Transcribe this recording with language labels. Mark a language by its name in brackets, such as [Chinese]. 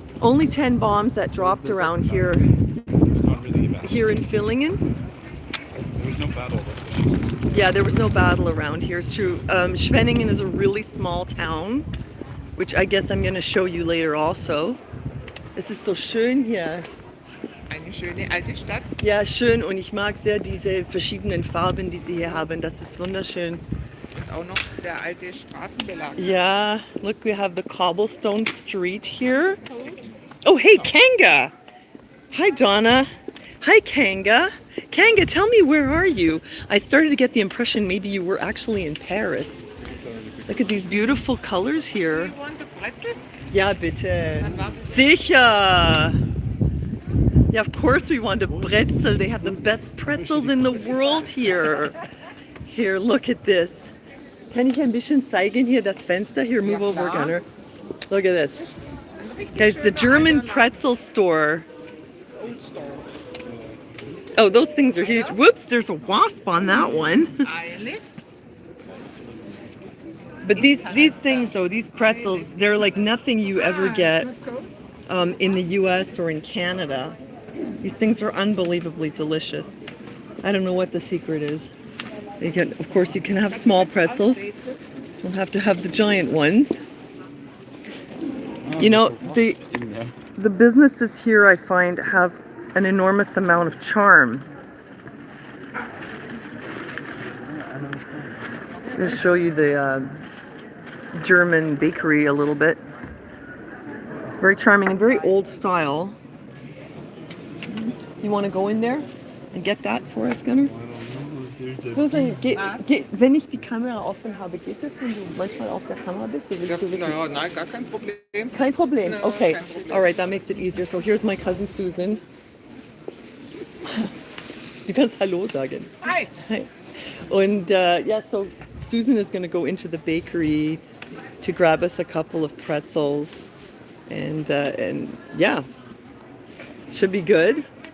[English] Only 10 bombs that dropped around here. Not really bad. Here in Villingen. There was no battle. Yeah, there was no battle around here. It's true. Schwenningen is a really small town, which I guess I'm going to show you later also. [German] Es ist so schön hier. Eine schöne alte Stadt. Ja, schön, und ich mag sehr diese verschiedenen Farben, die sie hier haben. Das ist wunderschön. Und auch noch der alte Straßenbelag. [English] Yeah, look, we have the cobblestone street here. Oh, hey, Kanga. Hi, Donna. Hi, Kanga. Kanga, tell me, where are you? I started to get the impression maybe you were actually in Paris. Look at these beautiful colors here. You want a pretzel? [German] Ja, bitte. Sicher. [English] Yeah, of course we want a pretzel. They have the best pretzels in the world here. Here, look at this. [German] Kann ich ein bisschen zeigen hier das Fenster? [English] Here, move over, Gunnar. Look at this. Guys, the German pretzel store. Old store. Oh, those things are huge. Whoops, there's a wasp on that one. [German] Eilig. [English] But these things, though, these pretzels, they're like nothing you ever get in the US or in Canada. These things are unbelievably delicious. I don't know what the secret is. Of course, you can have small pretzels. You'll have to have the giant ones. The businesses here, I find, have an enormous amount of charm. I'm going to show you the German bakery a little bit. Very charming and very old style. You want to go in there and get that for us, Gunnar? [German] Susan, wenn ich die Kamera offen habe, geht das, wenn du manchmal auf der Kamera bist? Naja, nein, gar kein Problem. Kein Problem. [English] No, Okay. [German] kein Problem. [English] All right, that makes it easier. So here's my cousin Susan. [German] Du kannst Hallo sagen. [English] Hi. Hi. And yeah, so Susan is going to go into the bakery to grab us a couple of pretzels, and yeah, should be good.